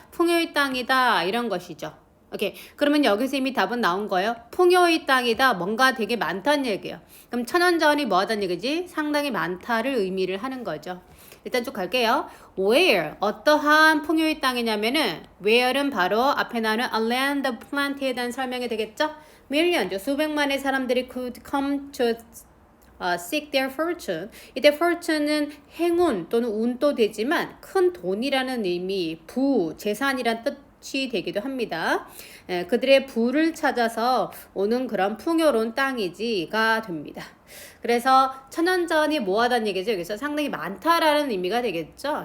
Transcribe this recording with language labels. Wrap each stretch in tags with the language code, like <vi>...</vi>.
<ko>풍요의 땅이다 이런 것이죠. 오케이. 그러면 여기서 이미 답은 나온 거예요. 풍요의 땅이다. 뭔가 되게 많다는 얘기예요. 그럼 천연자원이 뭐 하다는 얘기지? 상당히 많다를 의미를 하는 거죠. 일단 쭉 갈게요. Where 어떠한 풍요의 땅이냐면은 where는 바로 앞에 나오는</ko> <en>a land of plenty</en> <ko>에 대한 설명이 되겠죠?</ko> <en>millions</en> <ko>수백만의 사람들이</ko> <en>could come to seek their fortune.</en> <ko>이때 fortune은 행운 또는 운도 되지만 큰 돈이라는 의미, 부, 재산이란 뜻이 되기도 합니다. 그들의 부를 찾아서 오는 그런 풍요로운 땅이지가 됩니다. 그래서 천연자원이 뭐하다는 얘기죠. 여기서 상당히 많다라는 의미가 되겠죠.</ko>